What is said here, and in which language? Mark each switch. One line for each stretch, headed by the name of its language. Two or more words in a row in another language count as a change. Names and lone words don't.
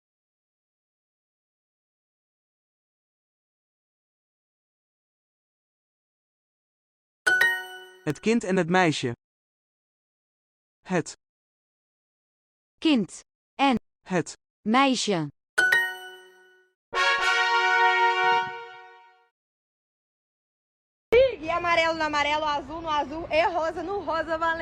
Dutch: Het kind en het meisje. Het Kind. En. Het Meisje.
Portuguese: E amarelo no amarelo, azul no azul, e rosa no rosa, valendo.